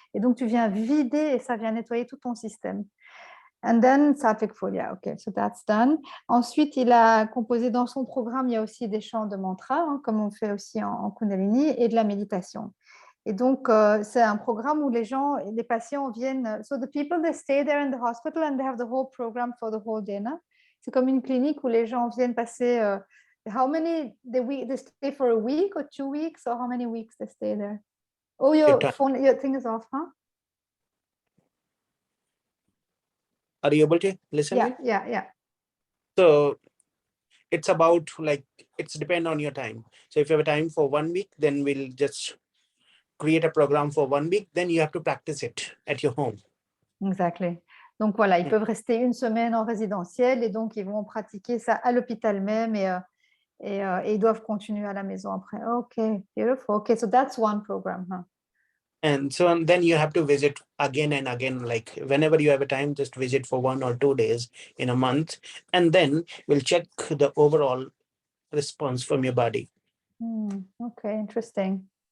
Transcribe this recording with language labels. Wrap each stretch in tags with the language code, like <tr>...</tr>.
<fr>Et donc, tu viens vider et ça vient nettoyer tout ton système.</fr> <en>And then, Satvik Folia. OK, so that's done.</en> <fr>Ensuite, il a composé dans son programme, il y a aussi des chants de mantra, hein, comme on fait aussi en Kundalini, et de la méditation. Et donc, c'est un programme où les patients viennent.</fr> <en>So the people, they stay there in the hospital and they have the whole program for the whole day. No?</en> <fr>C'est comme une clinique où les gens viennent passer.</fr> <en>How many they stay for a week or 2 weeks, or how many weeks they stay there? Oh, your thing is off, huh? Are you able to listen? Yeah. So it's about like, it's depend on your time. So if you have a time for 1 week, then we'll just create a program for 1 week. Then you have to practice it at your home. Exactly.</en> <fr>Donc voilà, ils peuvent rester 1 semaine en résidentiel et donc ils vont pratiquer ça à l'hôpital même et ils doivent continuer à la maison après.</fr> <en>OK, beautiful. OK, so that's one program, huh? And so then you have to visit again and again, like whenever you have a time, just visit for 1 or 2 days in a month. And then we'll check the overall response from your body. Okay, interesting.</en>